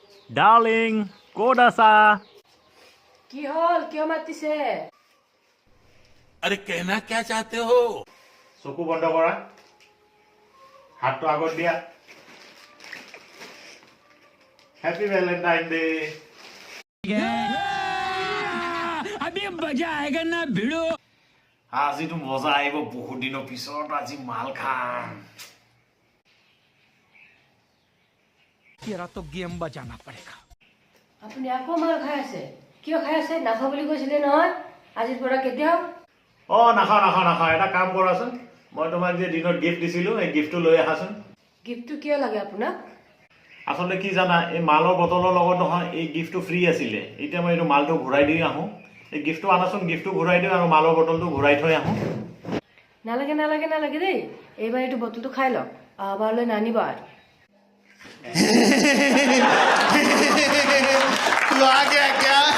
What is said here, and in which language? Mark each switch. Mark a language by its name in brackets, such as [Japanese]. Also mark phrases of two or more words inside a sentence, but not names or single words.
[Assamese] ডার্লিং ক'ত আছা কি হল কিয় মাতিছে [Hindi] अरे कहना क्या चाहते हो [Assamese] চকু বন্ধ কৰা হাতটো আগত দিয়া [English] happy valentine day [Hindi] अभी मजा आएगा ना भिड़ो [Assamese] আজিতো মজা আহিব বহুত দিনৰ পিছত আজি মাল খাম [Hindi] तेरा तो गेम बजाना पड़ेगा [Assamese] আপুনি আকৌ মাল খাই আছে কিয় খাই আছে নাখাওঁ বুলি কৈছিলে নহয় আজিৰ পৰা কেতিয়াও নাখাওঁ এটা কাম কৰাচোন মই তোমাক যে দিনত গিফ্ট দিছিলোঁ এই গিফ্টটো লৈ আহাচোন গিফ্টটো কিয় লাগে আপোনাক আচলতে কি জানা এই মালৰ বটলৰ লগত নহয় এই গিফ্টটো ফ্ৰী আছিলে এতিয়া মই এইটো মালটো ঘূৰাই দি আহোঁ এই গিফ্টটো আনাচোন গিফ্টটো ঘূৰাই দিওঁ আৰু মালৰ বটলটো ঘূৰাই থৈ আহোঁ নালাগে দেই এইবাৰ এইটো বটলটো খাই লওক অহাবাৰলৈ নানিব আৰু [Hindi] तू आ गया क्या